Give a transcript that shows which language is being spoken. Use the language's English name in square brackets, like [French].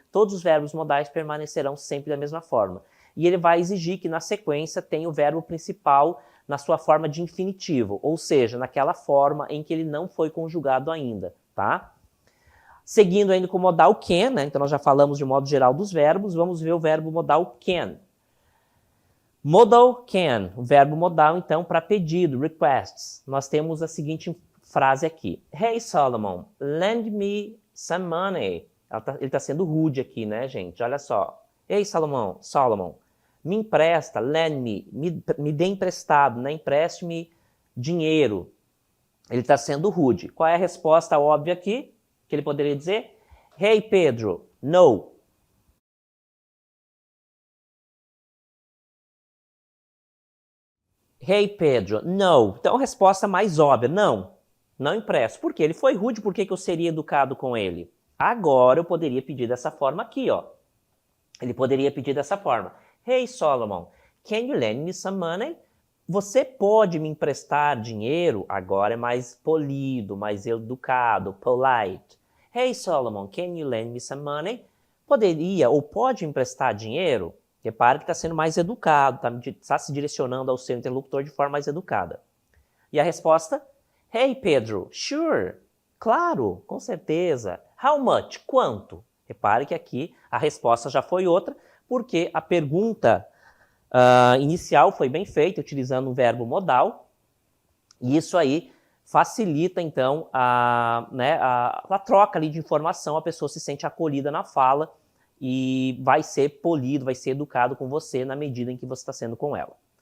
[Portuguese] Todos os verbos modais permanecerão sempre da mesma forma. E ele vai exigir que na sequência tenha o verbo principal na sua forma de infinitivo, ou seja, naquela forma em que ele não foi conjugado ainda, tá? Seguindo ainda com o modal can, né? Então nós já falamos de modo geral dos verbos, vamos ver o verbo modal can. Modal can, o verbo modal então para pedido, requests. Nós temos a seguinte frase aqui. [English] Hey Solomon, lend me some money. [Portuguese] Ele está sendo rude aqui, né, gente? Olha só. Ei, Solomon, me empresta, [English] lend me [Portuguese] dê emprestado, né? Empreste-me dinheiro. Ele está sendo rude. Qual é a resposta óbvia aqui? Que ele poderia dizer? [English] Hey, Pedro, no. Hey, Pedro. No. [Portuguese] Então, a resposta mais óbvia, não. Não impresso. Por quê? Ele foi rude, por que eu seria educado com ele? Agora eu poderia pedir dessa forma aqui, ó. Ele poderia pedir dessa forma. [English] Hey, Solomon, can you lend me some money? [Portuguese] Você pode me emprestar dinheiro? Agora é mais polido, mais educado, polite. [English] Hey, Solomon, can you lend me some money? [Portuguese] Poderia ou pode emprestar dinheiro? Repare que está sendo mais educado, está se direcionando ao seu interlocutor de forma mais educada. E a resposta? [English] Hey, Pedro, sure. [Portuguese] Claro, com certeza. [English] How much? [Portuguese] Quanto? Repare que aqui a resposta já foi outra, porque a pergunta inicial foi bem feita, utilizando um verbo modal, e isso aí facilita, então, a troca ali de informação, a pessoa se sente acolhida na fala e vai ser polido, vai ser educado com você na medida em que você está sendo com ela.